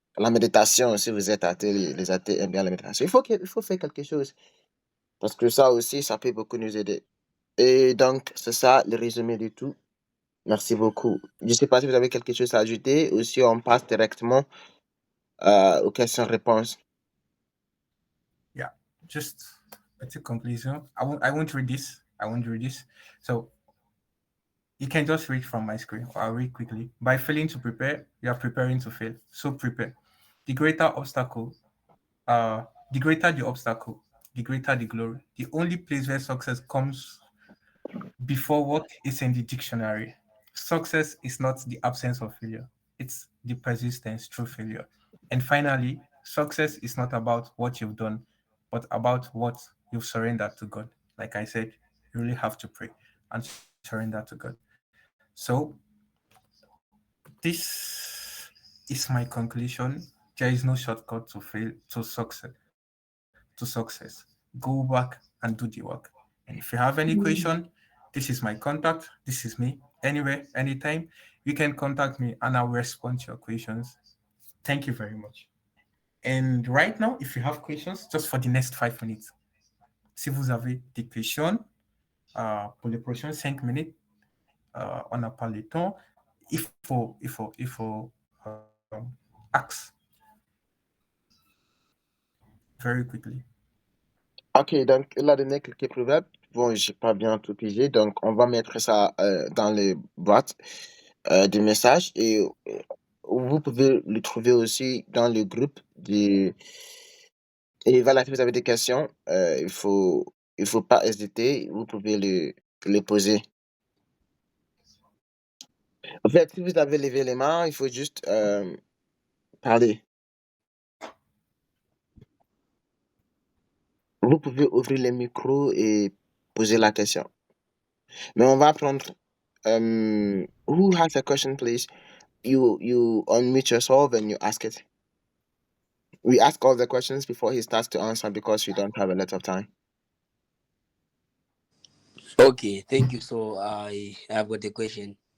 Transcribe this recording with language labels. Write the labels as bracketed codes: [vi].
[fr] La méditation, si vous êtes athée, les athées aiment bien la méditation. Il faut faire quelque chose. Parce que ça aussi, ça peut beaucoup nous aider. Et donc, c'est ça le résumé du tout. Merci beaucoup. Je ne sais pas si vous avez quelque chose à ajouter ou si on passe directement aux questions-réponses. [en] Yeah, just a quick conclusion. I won't read this. So you can just read from my screen, or I'll read quickly. By failing to prepare, you are preparing to fail. So prepare. The greater obstacle, the greater the obstacle, the greater the glory. The only place where success comes before work is in the dictionary. Success is not the absence of failure, it's the persistence through failure. And finally, success is not about what you've done, but about what you've surrendered to God. Like I said, you really have to pray and surrender to God. So, this is my conclusion. There is no shortcut to fail to success. Go back and do the work. And if you have any question, this is my contact. This is me. Anywhere, anytime, you can contact me and I'll respond to your questions. Thank you very much. And right now, if you have questions, just for the next 5 minutes, [fr] si vous avez des questions pour les prochains 5 minutes, on n'a pas le temps. Il faut [en] ask very quickly. [fr] Ok, donc il a donné quelques proverbes. Bon, j'ai pas bien tout pigé, donc on va mettre ça dans les boîtes de messages et vous pouvez le trouver aussi dans le groupe des. Et voilà, si vous avez des questions, il faut pas hésiter, vous pouvez les poser. En fait, si vous avez levé les mains, il faut juste parler. Vous pouvez ouvrir les micros et poser la question. Mais on va prendre. [en] Who has a question, please? You unmute yourself and you ask it. We ask all the questions before he starts to answer because we don't have a lot of time. Okay, thank you. So I have got a question.